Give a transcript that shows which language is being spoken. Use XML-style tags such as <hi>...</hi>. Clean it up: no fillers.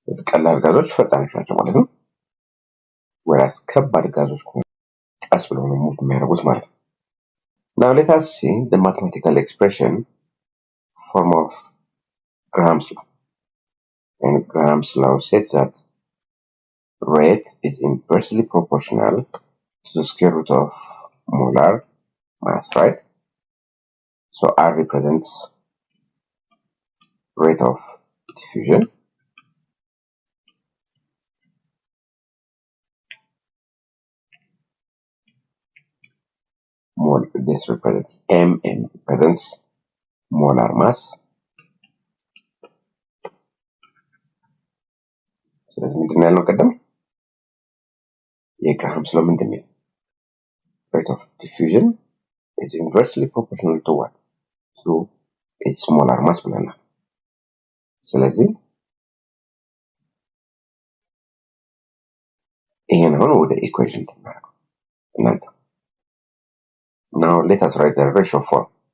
<am>ቀላል ጋዞች ፈጣኖች ናቸው ማለት ነው። whereas ከባድ ጋዞች ቀስ ብለው ነው move የሚያደርጉት ማለት ነው።</am> <en>Now let us see the mathematical expression form of Graham's law. And Graham's law says that rate is inversely proportional to the square root of molar mass, right? So R represents rate of diffusion. This represents M represents molar mass.</en> <am>ስለዚህ ምንድነው ያልነው ቀደም የግራሃምስ ሎ ምንድነው?</am> <en>Rate of diffusion is inversely proportional to what? To its molar mass</en> <am>ብለናል። ስለዚህ ይሄን አሁን ወደ ኢኩዌሽን ተናገሩ እናንተ።</am> <en>Now let us write the ratio form.</en>